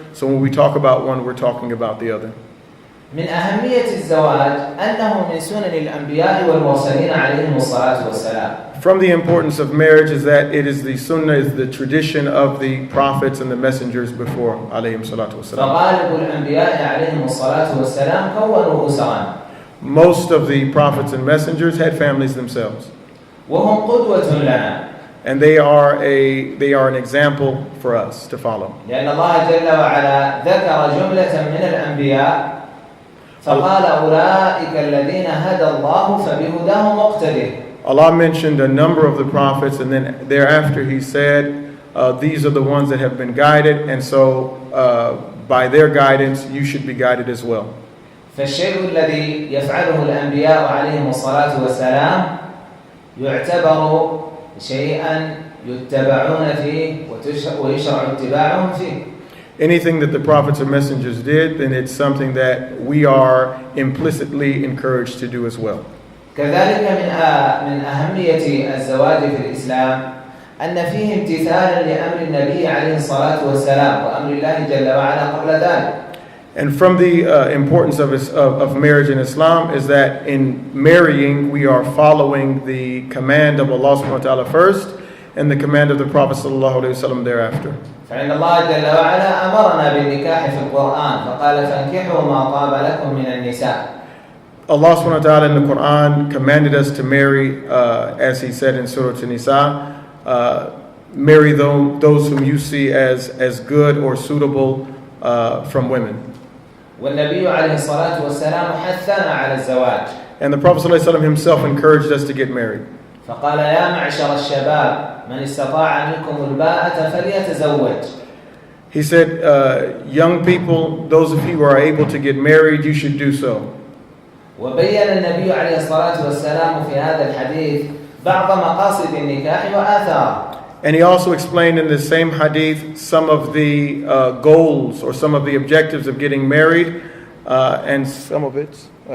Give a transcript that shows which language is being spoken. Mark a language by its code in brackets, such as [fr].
[en] So when we talk about one, we're talking about the other. [ar] من أهمية الزواج أنه من سنن الأنبياء والمرسلين عليهم الصلاة والسلام. [en] From the importance of marriage is that it is the sunnah, is the tradition of the prophets and the messengers before [ar] عليهم الصلاة والسلام. فغالب الأنبياء عليهم الصلاة والسلام كونوا أسرا. [en] Most of the prophets and messengers had families themselves. [ar] وهم قدوة لنا. [en] And they are an example for us to follow. [ar] لأن الله جل وعلا ذكر جملة من الأنبياء فقال أولئك الذين هدى الله فبهداه مقتده. [en] Allah mentioned a number of the prophets, and then thereafter He said, these are the ones that have been guided, and so by their guidance you should be guided as well. [ar] فالشيء الذي يفعله الأنبياء عليهم الصلاة والسلام يعتبر شيئا يتبعون فيه ويشرع اتباعهم فيه. [en] Anything that the prophets and messengers did, then it's something that we are implicitly encouraged to do as well. [ar] كذلك من أهمية الزواج في الإسلام أن فيه امتثالا لأمر النبي عليه الصلاة والسلام وأمر الله جل وعلا قبل ذلك. [en] And from the importance of marriage in Islam is that in marrying we are following the command of Allah subhanahu wa ta'ala first and the command of the Prophet sallallahu alayhi wa sallam thereafter. [ar] فإن الله جل وعلا أمرنا بالنكاح في القرآن فقال فانكحوا ما طاب لكم من النساء. [en] Allah subhanahu wa ta'ala in the Quran commanded us to marry, as He said in Surah An-Nisa, marry those whom you see as good or suitable from women. [ar] والنبي عليه الصلاة والسلام حثنا على الزواج. [en] And the Prophet sallallahu alayhi wa sallam himself encouraged us to get married. [ar] فقال يا معشر الشباب من استطاع منكم الباءة فليتزوج. [en] He said, young people, those of you who are able to get married, you should do so. [ar] وبين النبي عليه الصلاة والسلام في هذا الحديث بعض مقاصد النكاح وآثاره. [en] And he also explained in the same hadith some of the goals or some of the objectives of getting married, and some of its